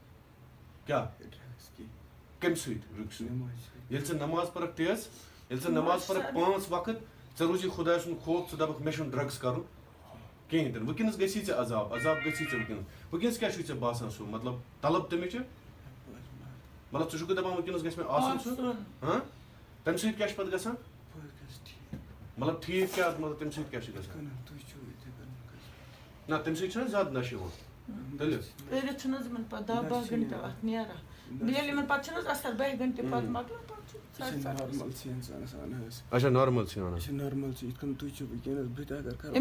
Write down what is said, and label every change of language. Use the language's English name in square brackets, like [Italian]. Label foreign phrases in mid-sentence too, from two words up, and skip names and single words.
[Kashmiri] کَمہِ سۭتۍ رُکہِ سۭتۍ ییٚلہِ ژٕ نماز پرکھ تیز ییٚلہِ ژٕ نماز پرکھ 5 وقت ژےٚ روٗزی خۄداے سُنٛد خوف ژٕ دَپکھ مےٚ چھُنہٕ ڈرٛگٕس کَرُن کِہینۍ تہِ نہٕ وٕنکٮ۪نس گژھی ژےٚ عذاب گژھی ژےٚ وٕنکٮ۪نس کیٛاہ چھُے ژےٚ باسان سُہ مطلب طلب تَمِچ مطلب ژٕ چھُکھ دَپان وٕنکٮ۪نس گژھِ مےٚ آسُن سُہ تَمہِ سۭتۍ کیٛاہ چھُ پتہٕ گژھان مطلب ٹھیک کیا مطلب تمہِ سۭتۍ کیٛاہ چھُ گژھان نہ تمہِ سۭتۍ چھُنہ زیادٕ نشہٕ یِوان تیٚلہِ کٔرِتھ چھُنہٕ حظ یِمن پتہٕ 10-12 گھنٹہٕ اتھ نیران ییٚلہِ یِمن پتہٕ چھُنہٕ حظ اثر 2 گھنٹہٕ پتہٕ مۄکلان پتہٕ چھُ نارمل چھِ اِنسانَس اَنان حظ اچھا نارمل چھِ وَنان یہِ چھِ نارمل چھِ یِتھ کٔنۍ تُہۍ چھِو وٕنکٮ۪نَس بہٕ تہِ اگر کرٕ